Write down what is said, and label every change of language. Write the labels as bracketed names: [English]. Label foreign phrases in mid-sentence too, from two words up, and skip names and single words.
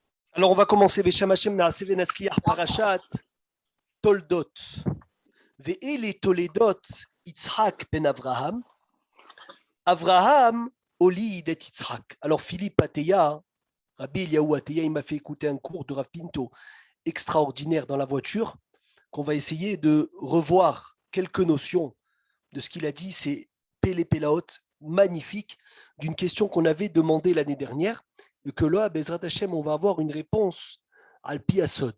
[French] Alors, on va commencer. [Hebrew] בשם השם נעשה ונצליח פרשת תולדות. ואלה תולדות יצחק בן אברהם. אברהם הוליד את יצחק. [French] Alors, Philippe Ateya, Rabbi Eliyahu Ateya, il m'a fait écouter un cours de Rav Pinto extraordinaire dans la voiture, qu'on va essayer de revoir quelques notions de ce qu'il a dit. C'est [Hebrew] פלא פלאות, [French] magnifique, d'une question qu'on avait demandée l'année dernière, et que là, [Hebrew] בעזרת השם, [French] on va avoir une réponse [Hebrew] על פי הסוד.